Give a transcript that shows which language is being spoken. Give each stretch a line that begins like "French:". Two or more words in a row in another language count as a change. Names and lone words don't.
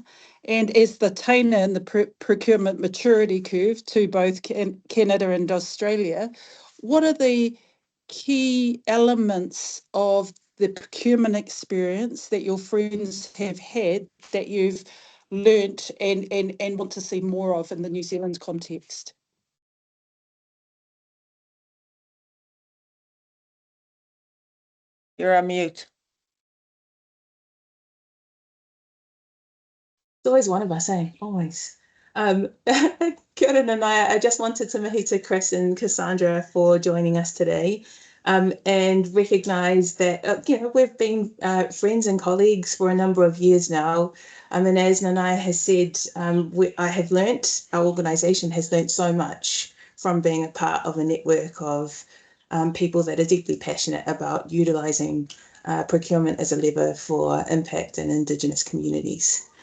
English: And as the tainer in the procurement maturity curve to both Canada and Australia, what are the key elements of the procurement experience that your friends have had that you've learnt and want to see more of in the New Zealand context? You're on mute. It's always one of us, eh? Always.
Māori: Kia ora Nanaya.
English: I just wanted to mihi to Chris and Cassandra for joining us today, and recognise that we've been friends and colleagues for a number of years now. And as Nanaya has said, I have learnt, our organisation has learnt so much from being a part of a network of people that are deeply passionate about utilising procurement as a lever for impact in Indigenous communities.